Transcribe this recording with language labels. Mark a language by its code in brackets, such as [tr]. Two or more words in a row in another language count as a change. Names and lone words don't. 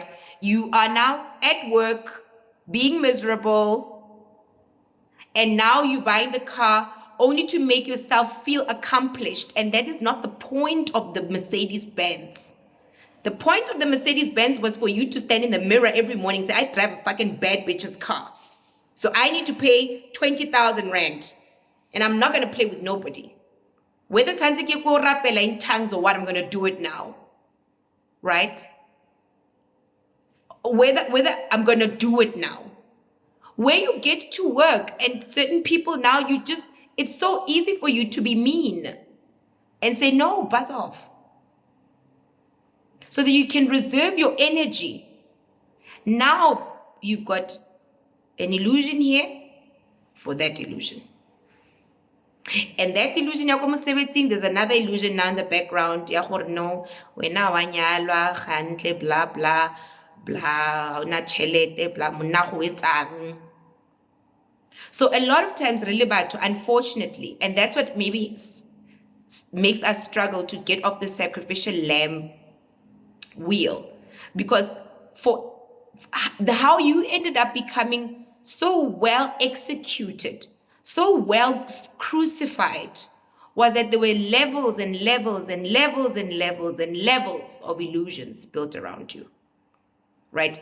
[en] You are now at work being miserable, and now you're buying the car only to make yourself feel accomplished. And that is not the point of the Mercedes-Benz. The point of the Mercedes-Benz was for you to stand in the mirror every morning and say, I drive a fucking bad bitch's car. So I need to pay 20,000 Rand. And I'm not going to play with nobody. Whether Tanziki [st] go rapela [en] in tongues or what, I'm going to do it now. Right? Whether I'm going to do it now. Where you get to work and certain people now, it's so easy for you to be mean and say, no, buzz off. So that you can reserve your energy. Now you've got an illusion here for that illusion. And that illusion, there's another illusion now in the background. No, [st] wena wa nyalwa, gantle, blah, blah, blah, una chelete, blah, monna go etsang. [en] So a lot of times, really bad, unfortunately, and that's what maybe makes us struggle to get off the sacrificial lamb wheel, because for how you ended up becoming so well executed, so well crucified, was that there were levels and levels and levels and levels and levels of illusions built around you, right?